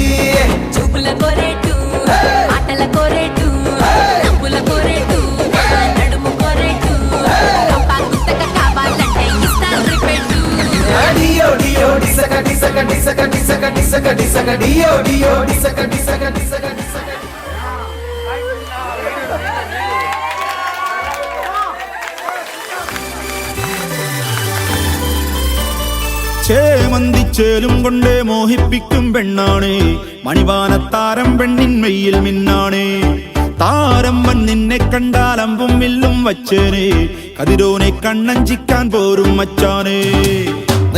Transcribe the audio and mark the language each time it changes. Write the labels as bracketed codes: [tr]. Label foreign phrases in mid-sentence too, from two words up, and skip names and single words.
[te] చూపుల కోరేటు ఆటల కోరేటు నవ్వుల కోరేటు నడుము కోరేటు, కంపా గుత్తక కావాలంటే ఇస్తాను రిపేటు. డియో డియో డిసక డిసక డిసక డిసక డిసక డిసక డియో డియో డిసక డిసక డిసక డిసక. [ml] ചേമന്തിച്ചേലും കൊണ്ടേ മോഹിപ്പിക്കും പെണ്ണാണേ, മണിവാനത്താരം പെണ്ണിന്മയിൽ മിന്നാണേ, താരം വൻ നിന്നെ കണ്ടാൽ അമ്പും വില്ലും വച്ചേനെ, കതിരോനെ കണ്ണഞ്ചിക്കാൻ പോരും മച്ചാനേ.